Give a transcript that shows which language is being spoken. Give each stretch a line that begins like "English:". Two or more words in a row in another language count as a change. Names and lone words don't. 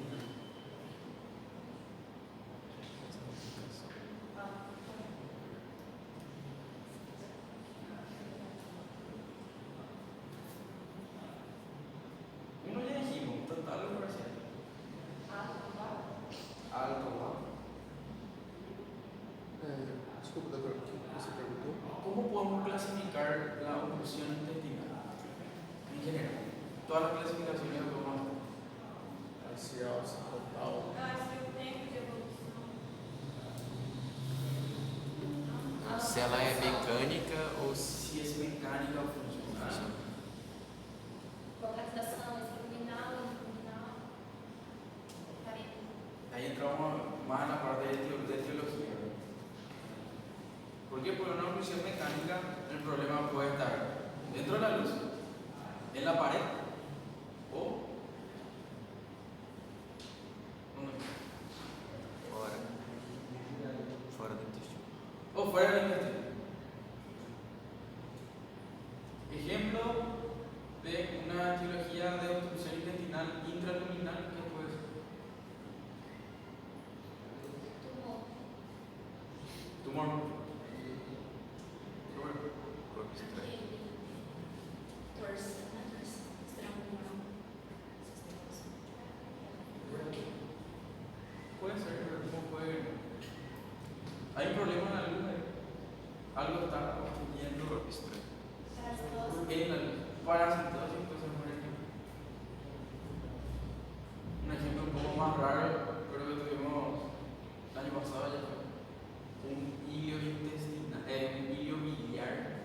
Spanish: Uno ya dijimos, total o parcial. Alto, bajo.
Portuguese: Desculpa, doutor, o que você perguntou?
Spanish: ¿Cómo podemos clasificar la oclusión intestinal? En general, todas las clasificaciones que podemos hacer. Parcial, total.
Portuguese: Eu acho que o tempo de evolução. se ela é mecânica ou se
Spanish: si es mecánica o funcional.
Portuguese: Localização, extraluminal, intraluminal. Tá bem.
Spanish: Ahí entramos más en la parte de teología. ¿No? Porque por una función mecánica el problema puede estar dentro de la luz, en la pared o ¿dónde?
Portuguese: fora do intestino.
Spanish: O fuera del intestino. Ejemplo de una etiología de obstrucción intestinal intraluminal que puede ser Tumor. tumor.
Portuguese: Corpo estranho. Torção, né? Torção. Estrangular.
Spanish: Puede ser, pero ¿cómo puede? Hay un problema en la luz, algo está obstruyendo
Portuguese: Corpo estranho.
Spanish: en la luz. Parasitosis, pues por ejemplo. Un ejemplo un poco más raro, pero que tuvimos el año pasado ya fue un hilio intestinal, un hilio biliar.